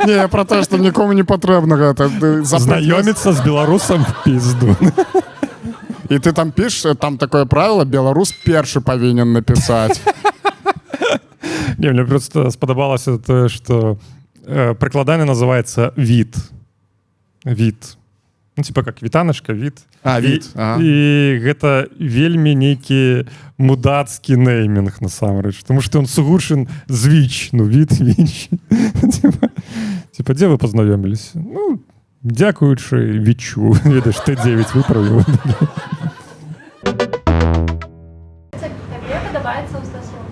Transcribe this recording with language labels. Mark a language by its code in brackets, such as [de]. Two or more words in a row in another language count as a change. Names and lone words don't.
[be] Не, я про те, што нікому не патрэбна гэта. Знаёміцца з беларусам в пізду. І ты там пішеш, там такое правило, беларус першы павінен напісаць. Не, мне просто спадабалася тое, што прыкладанне называецца від. Від. [ru] Ну, типа как вітаначка, від. [be] Від. І гэта вельмі нейкі мудацкі неймінг, насамрэч. Тому што ён сугучын з віч. Ну, від, віч. Типа, дзе вы пазнаёміліся? Ну, дзякуючы вічу. Ведаеш, Т9 выправіў. [uk] Тебе подобается у стасунках?